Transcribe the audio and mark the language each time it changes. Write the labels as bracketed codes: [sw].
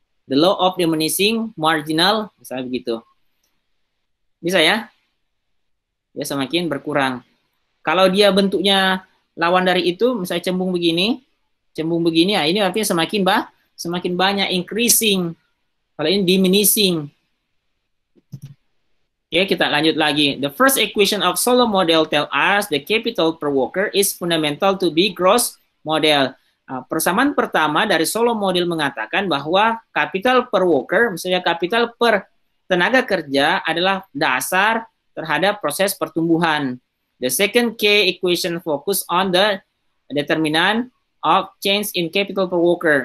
[en] The law of diminishing marginal, [id] misalnya begitu. Bisa ya? Dia semakin berkurang. Kalau dia bentuknya lawan dari itu, misalnya cembung begini, ya ini artinya semakin banyak increasing. Kalau ini diminishing. Oke, kita lanjut lagi. [en] The first equation of Solow model tell us the capital per worker is fundamental to be gross model. [id] Persamaan pertama dari Solow model mengatakan bahwa kapital per worker, misalnya kapital per tenaga kerja adalah dasar terhadap proses pertumbuhan. [en] The second key equation focus on the determinant of change in capital per worker.